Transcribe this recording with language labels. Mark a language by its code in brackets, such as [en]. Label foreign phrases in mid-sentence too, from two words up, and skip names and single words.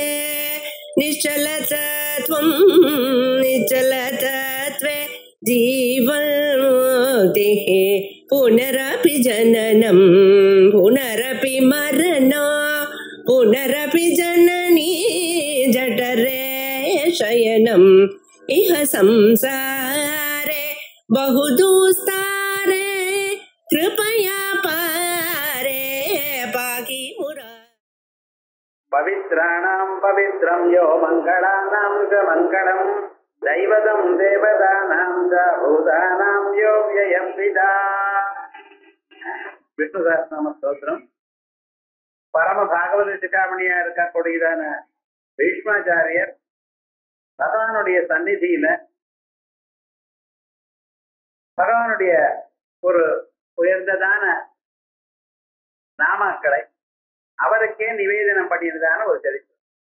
[sa] निश्चलतत्वं निश्चलतत्वे जीवन्मुक्तिः पुनरपि जननं पुनरपि मरणं पुनरपि जननी जठरे शयनम् इह संसारे बहुदुस्तारे कृपया पारे पाहि मुरा पवित्राणां पवित्रं यो मङ्गलानां च मङ्गलं दैवतं देवतानां च भूतानां यो व्ययं विदा விஷ்ணு சஹஸ்ரநாம ஸ்தோத்திரம். [ta] பரம பாகவத சிகாமணியா இருக்கக்கூடியதான பீஷ்மாச்சாரியர் பகவானுடைய சந்நிதியில பகவானுடைய ஒரு உயர்ந்ததான நாமாக்களை அவருக்கே நிவேதனம் பண்ணியதான ஒரு சரித்திரம்.